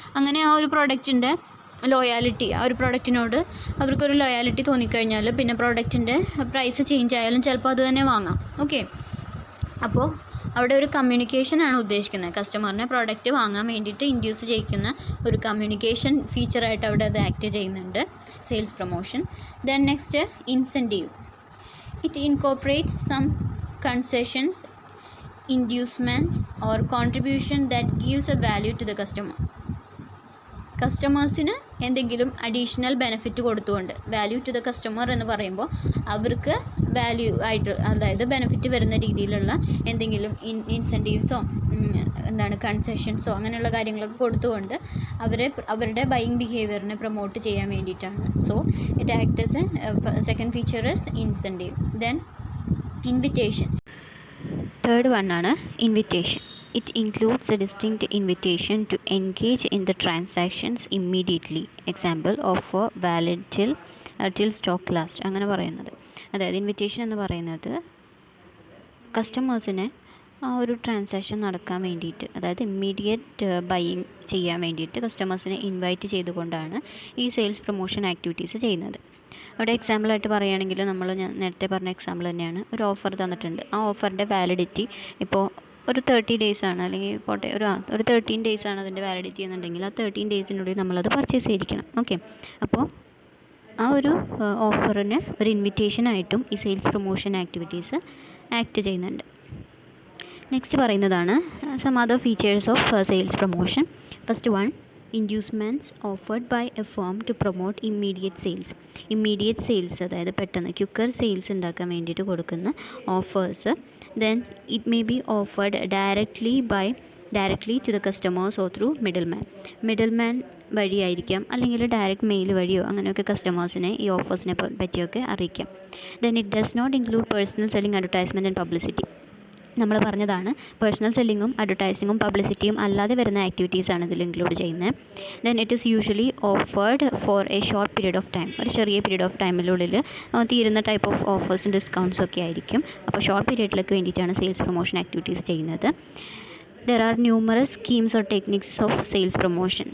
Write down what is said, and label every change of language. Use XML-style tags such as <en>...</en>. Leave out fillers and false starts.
<ml>അങ്ങനെ ആ ഒരു പ്രോഡക്റ്റിൻ്റെ ലോയാലിറ്റി, ആ ഒരു പ്രോഡക്റ്റിനോട് അവർക്കൊരു ലോയാലിറ്റി തോന്നിക്കഴിഞ്ഞാൽ പിന്നെ പ്രോഡക്റ്റിൻ്റെ പ്രൈസ് ചേഞ്ച് ആയാലും ചിലപ്പോൾ അത് തന്നെ വാങ്ങാം. ഓക്കെ, അപ്പോൾ അവിടെ ഒരു കമ്മ്യൂണിക്കേഷനാണ് ഉദ്ദേശിക്കുന്നത്. കസ്റ്റമറിനെ പ്രോഡക്റ്റ് വാങ്ങാൻ വേണ്ടിയിട്ട് ഇൻഡ്യൂസ് ചെയ്യിക്കുന്ന ഒരു കമ്മ്യൂണിക്കേഷൻ ഫീച്ചറായിട്ട് അവിടെ അത് ആക്ട് ചെയ്യുന്നുണ്ട് sales promotion.</ml> <en>Then next, incentive. It incorporates some concessions, inducements or contribution that gives a value to the customer.</en> <ml>കസ്റ്റമേഴ്സിന് എന്തെങ്കിലും അഡീഷണൽ ബെനിഫിറ്റ് കൊടുത്തുകൊണ്ട്, വാല്യൂ ടു ദ കസ്റ്റമർ എന്ന് പറയുമ്പോൾ അവർക്ക് വാല്യൂ ആയിട്ട്, അതായത് ബെനിഫിറ്റ് വരുന്ന രീതിയിലുള്ള എന്തെങ്കിലും ഇൻസെൻറ്റീവ്സോ കൺസെഷൻസോ അങ്ങനെയുള്ള കാര്യങ്ങളൊക്കെ കൊടുത്തുകൊണ്ട് അവരുടെ ബൈയിങ് ബിഹേവിയറിനെ പ്രൊമോട്ട് ചെയ്യാൻ വേണ്ടിയിട്ടാണ്.</ml> <en>So it act as second feature is incentive. Then invitation. Third one ആണ് invitation. It includes a distinct invitation to engage in the transactions immediately. Example, offer valid till stock last.</en> <ml>അങ്ങനെ പറയുന്നത്, അതായത് invitation എന്ന് പറയുന്നത് കസ്റ്റമേഴ്സിനെ ആ ഒരു transaction നടക്കാൻ വേണ്ടിയിട്ട്, അതായത് ഇമ്മീഡിയറ്റ് ബൈയിങ് ചെയ്യാൻ വേണ്ടിയിട്ട് കസ്റ്റമേഴ്സിനെ ഇൻവൈറ്റ് ചെയ്തുകൊണ്ടാണ് ഈ സെയിൽസ് പ്രൊമോഷൻ ആക്ടിവിറ്റീസ് ചെയ്യുന്നത്. അവിടെ എക്സാമ്പിളായിട്ട് പറയുകയാണെങ്കിൽ ഞാൻ നേരത്തെ പറഞ്ഞ എക്സാമ്പിൾ തന്നെയാണ്. ഒരു ഓഫർ തന്നിട്ടുണ്ട്. ആ ഓഫറിൻ്റെ വാലിഡിറ്റി ഇപ്പോൾ ഒരു 30 days ആണ്, അല്ലെങ്കിൽ പോട്ടെ ഒരു 13 days ആണ് അതിൻ്റെ വാലിഡിറ്റി എന്നുണ്ടെങ്കിൽ ആ 13 daysനുള്ളിൽ നമ്മളത് പർച്ചേസ് ചെയ്തിരിക്കണം. ഓക്കെ, അപ്പോൾ ആ ഒരു ഓഫറിന് ഒരു ഇൻവിറ്റേഷനായിട്ടും ഈ സെയിൽസ് പ്രൊമോഷൻ ആക്ടിവിറ്റീസ് ആക്ട് ചെയ്യുന്നുണ്ട്.</ml> <en>next</en> <ml>പറയുന്നതാണ്</ml> <en>Some other features of sales promotion. First one, inducements offered by a firm to promote immediate sales.</en> <ml>Immediate sales, അതായത് പെട്ടെന്ന് ക്വിക്കർ സെയിൽസ് ഉണ്ടാക്കാൻ വേണ്ടിയിട്ട് കൊടുക്കുന്ന offers.</ml> <en>Then it may be offered directly to the customers or through middleman</en> <ml>വഴിയായിരിക്കാം, അല്ലെങ്കിൽ direct mail വഴിയോ അങ്ങനെയൊക്കെ കസ്റ്റമേഴ്സിനെ ഈ ഓഫേഴ്സിനെ പറ്റിയൊക്കെ അറിയിക്കാം.</ml> <en>Then it does not include personal selling, advertisement and publicity.</en> <ml>നമ്മൾ പറഞ്ഞതാണ് പേഴ്സണൽ സെല്ലിങ്ങും അഡ്വർടൈസിങ്ങും പബ്ലിസിറ്റിയും അല്ലാതെ വരുന്ന ആക്ടിവിറ്റീസാണ് ഇതിൽ ഇൻക്ലൂഡ് ചെയ്യുന്നത്.</ml> <en>Then it is usually offered for a short period of time.</en> <ml>ഒരു ചെറിയ പീരീഡ് ഓഫ് ടൈമിനുള്ളിൽ തീരുന്ന ടൈപ്പ് ഓഫ് ഓഫേഴ്സും ഡിസ്കൗണ്ട്സും ഒക്കെ ആയിരിക്കും. അപ്പോൾ ഷോർട്ട് പീരീഡിലേക്ക് വേണ്ടിയിട്ടാണ് സെയിൽസ് പ്രൊമോഷൻ ആക്ടിവിറ്റീസ് ചെയ്യുന്നത്.</ml> <en>There are numerous schemes or techniques of sales promotion.</en>